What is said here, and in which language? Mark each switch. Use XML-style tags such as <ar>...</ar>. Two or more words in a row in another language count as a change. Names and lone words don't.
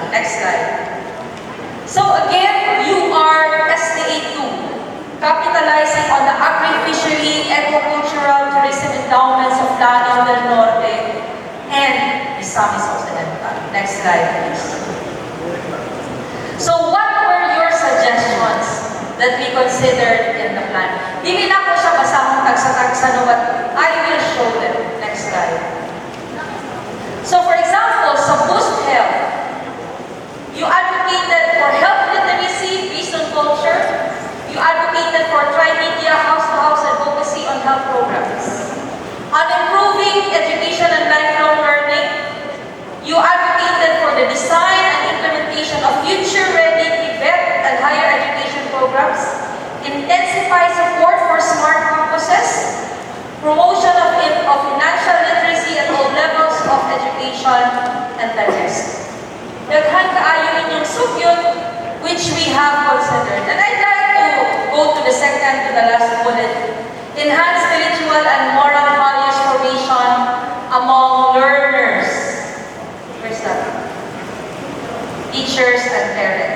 <en>Next slide. So again, you are STA 2, capitalizing on the agri-fishery, agricultural, tourism endowments of Lanao del Norte and Misamis Occidental. Next slide, please. So what were your suggestions that we considered in the plan?</en> <ceb>Hindi na ko siya basahang tagsa-tagsa, no,</ceb> <en>but I will show them. Next slide. So for example, sa Boost Health, you advocated for health literacy based on culture. You advocated for tri-media house-to-house advocacy on health programs. On improving education and lifelong learning, you advocated for the design and implementation of future-ready TVET and higher education programs, intensify support for smart campuses, promotion of financial literacy at all levels of education, and the rest.</en> <ceb>Daghan kaayo inyong sugyot,</ceb> <en>which we have considered. And I'd like to go to the second to the last bullet. Enhance spiritual and moral values formation among learners. Where's that? Teachers and parents.</en>